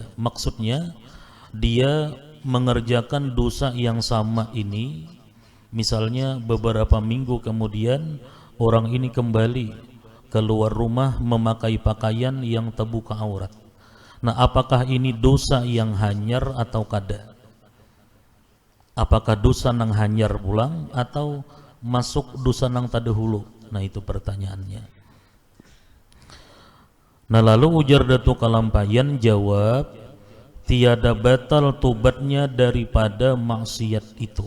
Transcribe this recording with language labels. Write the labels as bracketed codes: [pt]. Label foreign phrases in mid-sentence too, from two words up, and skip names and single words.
[id] Maksudnya, dia mengerjakan dosa yang sama ini, misalnya beberapa minggu kemudian orang ini kembali keluar rumah memakai pakaian yang terbuka aurat. [bjn] Nah, apakah ini dosa yang hanyar atau kada? Apakah dosa nang hanyar pulang atau masuk dosa nang tadahulu? [id] Nah, itu pertanyaannya. Nah, lalu ujar Datuk Kalampayan jawab, tiada batal tubatnya daripada maksiat itu.